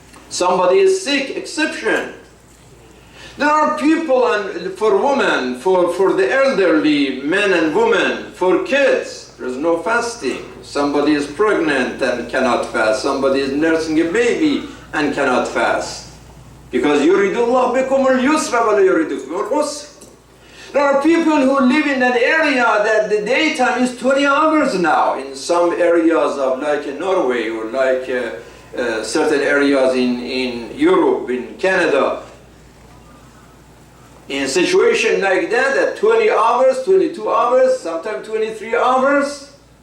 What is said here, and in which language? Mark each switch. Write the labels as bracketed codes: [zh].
[en] Somebody is sick, exception. There are people, and for women, for the elderly, men and women, for kids, there is no fasting. Somebody is pregnant and cannot fast. Somebody is nursing a baby and cannot fast. Because [ar] يُرِيدُ اللَّهُ بِكُمُ الْيُسْرَ وَلَا يُرِيدُ بِكُمُ الْعُسْرَ. [en] There are people who live in an area that the daytime is 20 hours now. In some areas of like Norway or like certain areas in Europe, in Canada. In a situation like that, at 20 hours, 22 hours, sometimes 23 hours.